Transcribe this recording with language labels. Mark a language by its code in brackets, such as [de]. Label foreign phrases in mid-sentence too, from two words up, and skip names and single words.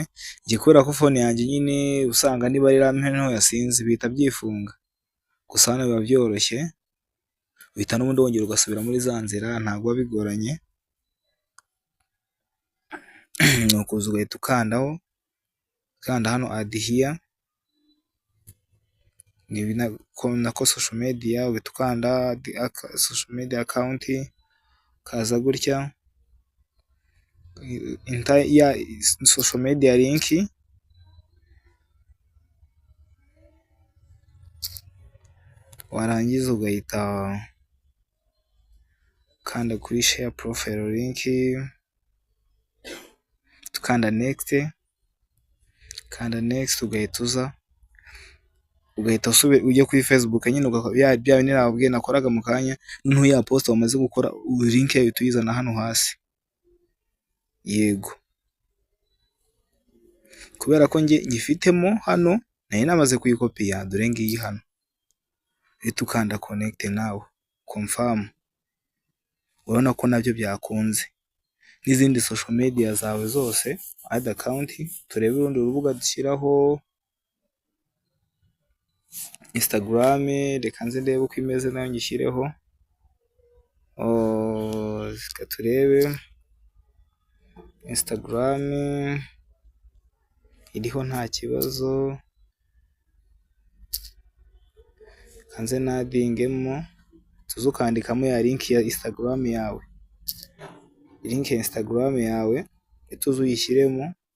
[rw] Kubera ko phone yanjye nyine usanga niba ari RAM nto yasinze bihita byifunga, gusa hano biba byoroshye, uhita n'ubundi wongera ugasubira muri za nzira, ntabwo biba bigoranye. Nuko ugahita ukandaho, kanda hano [en] add here, [rw] ni nako [en] social media, [rw] ugahita ukanda [en] social media account, [rw] kaza gutya ya [en] social media link, [rw] warangiza ugahita kanda kuri [en] share profile link, [rw] tukanda next, kanda next, ugahita uza ugahita ujye kuri Facebook nyine, bya bindi nababwiye nakoraga mu kanya. Noneho ya post wamaze gukora, link yayo tuyizana hano hasi. Yego, kubera ko ngifitemo hano, nari namaze kuyikopiya, dore ngiyi hano. Uhita ukanda [en] connect now, confirm. [rw] Urabona ko nabyo byakunze. N'izindi [en] social media [rw] zawe zose [en] add account. [rw] Turebe urundi rubuga dushyiraho, Instagram, reka nze ndebe uko imeze nayo ngishyireho. Reka turebe Instagram iriho nta kibazo, kanze nadingemo, tuze ukandikamo ya link ya Instagram yawe, link ya Instagram yawe tuze uyishyiremo.